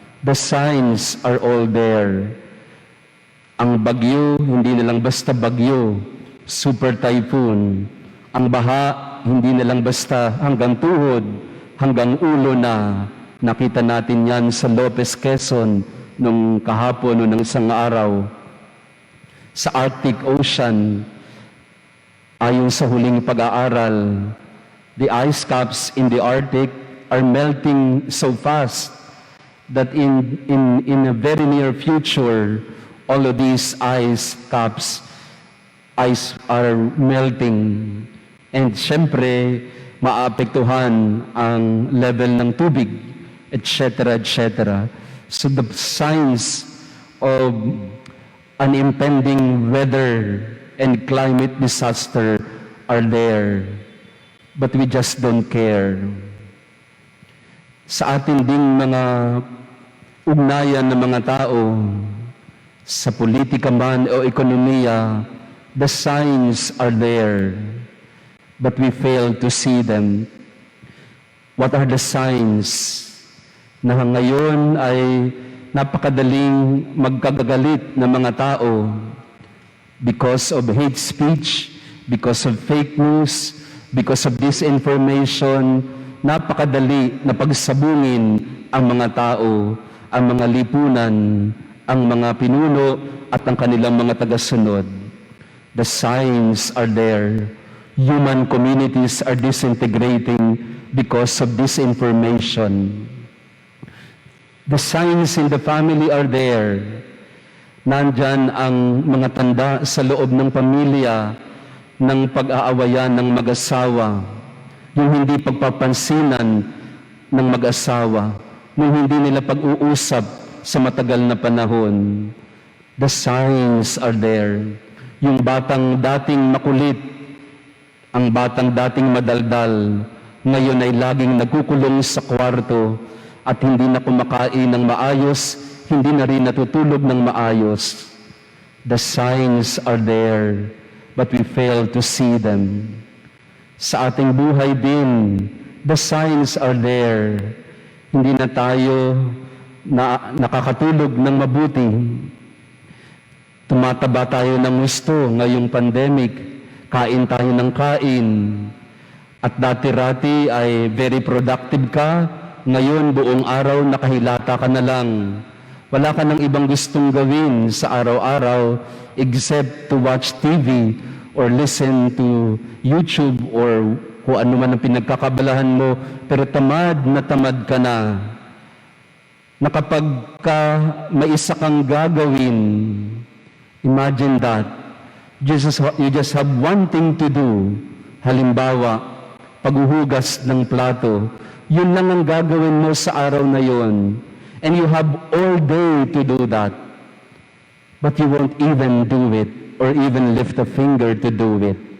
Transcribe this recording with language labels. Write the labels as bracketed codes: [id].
[en] The signs are all there. [tl] Ang bagyo, hindi na lang basta bagyo, super typhoon. Ang baha, hindi na lang basta hanggang tuhod, hanggang ulo na. Nakita natin yan sa Lopez, Quezon, nung kahapon o ng isang araw. Sa Arctic Ocean, ayon sa huling pag-aaral, [en] the ice caps in the Arctic are melting so fast that in a very near future, all of these ice caps are melting. [tl] And syempre, maapektuhan ang level ng tubig, etc., etc. [en] So the signs of an impending weather and climate disaster are there, but we just don't care. [tl] Sa ating ding mga ugnayan ng mga tao, sa politika man o ekonomiya, [en] the signs are there, but we fail to see them. What are the signs [tl] na ngayon ay napakadaling magkagagalit ng mga tao [en] because of hate speech, because of fake news, because of disinformation? [tl] Napakadali na pagsabungin ang mga tao, ang mga lipunan, ang mga pinuno at ang kanilang mga tagasunod. [en] The signs are there. Human communities are disintegrating because of disinformation. The signs in the family are there. [tl] Nandyan ang mga tanda sa loob ng pamilya ng pag-aawayan ng mag-asawa, yung hindi pagpapansinan ng mag-asawa, yung hindi nila pag-uusap sa matagal na panahon. [en] The signs are there. [tl] Yung batang dating makulit, ang batang dating madaldal, ngayon ay laging nagkukulong sa kwarto at hindi na kumakain ng maayos, hindi na rin natutulog ng maayos. [en] The signs are there, but we fail to see them. [tl] Sa ating buhay din, [en] the signs are there. [tl] Hindi na tayo nakakatulog ng mabuti. Tumataba tayo ng gusto ngayong pandemic. Kain tayo ng kain. At dati-rati ay [en] very productive [tl] ka. Ngayon, buong araw, nakahilata ka na lang. Wala ka ng ibang gustong gawin sa araw-araw [en] except to watch TV or listen to YouTube or [tl] kung ano man ang pinagkakabalahan mo. Pero tamad na tamad ka na. Na kapag may isa kang gagawin, [en] imagine that, you just have one thing to do. [tl] Halimbawa, paghuhugas ng plato, yun lang ang gagawin mo sa araw na yun. [en] And you have all day to do that. But you won't even do it or even lift a finger to do it.